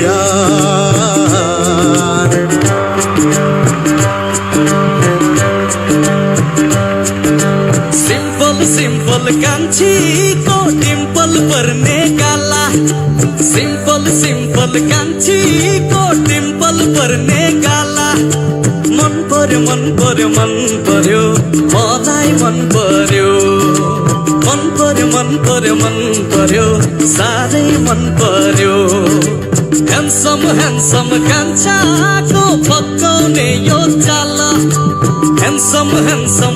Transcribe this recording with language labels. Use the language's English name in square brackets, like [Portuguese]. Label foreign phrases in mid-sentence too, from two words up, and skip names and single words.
[Nepali] प्यार [English] simple simple [Nepali] कांची को डिम्पल पर्ने काला [English] simple simple [Nepali] कांची को डिम्पल पर्ने काला मन पर्यो मन पर्यो मन पर्यो मलाई मन पर्यो मन पर्यो मन पर्यो मन पर्यो साह्रै मन पर्यो [English] handsome handsome [Nepali] कान्छाको पक्काउने यो चाल [English] handsome handsome